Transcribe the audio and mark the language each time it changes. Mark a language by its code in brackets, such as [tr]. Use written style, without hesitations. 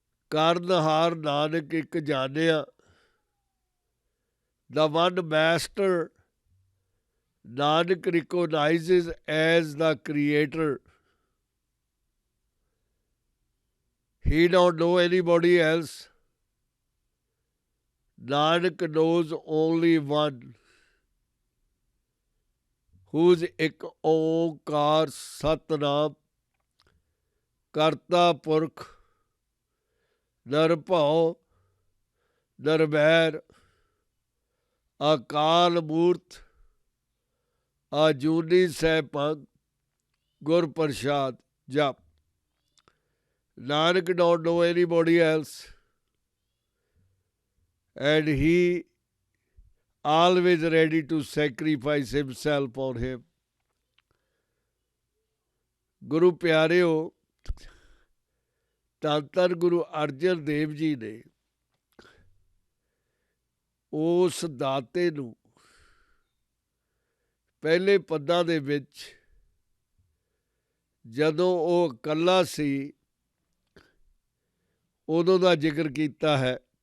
[pa] ਕਰਨਹਾਰ ਨਾਨਕ ਇੱਕ ਜਾਣਿਆ। [en] The one master Nanak recognizes as the creator. He don't know anybody else. Nanak knows only one, whose [pa] ਇੱਕ ਓਂਕਾਰ ਸਤਨਾਮ ਕਰਤਾ ਪੁਰਖ ਨਿਰਭਉ ਨਿਰਵੈਰ ਅਕਾਲ ਮੂਰਤ ਅਜੂਨੀ ਸੈਭੰ ਗੁਰ ਪ੍ਰਸਾਦ ਜਪ। [en] Nanak don't know anybody else, and he always ready to sacrifice himself on him. [pa] ਗੁਰੂ ਪਿਆਰਿਓ, ਧੰਨ ਧੰਨ ਗੁਰੂ ਅਰਜਨ ਦੇਵ ਜੀ ਨੇ ਉਸ ਦਾਤੇ ਨੂੰ ਪਹਿਲੇ ਪਦਾਂ ਦੇ ਵਿੱਚ ਜਦੋਂ ਉਹ ਇਕੱਲਾ ਸੀ ਉਦੋਂ ਦਾ ਜ਼ਿਕਰ ਕੀਤਾ ਹੈ।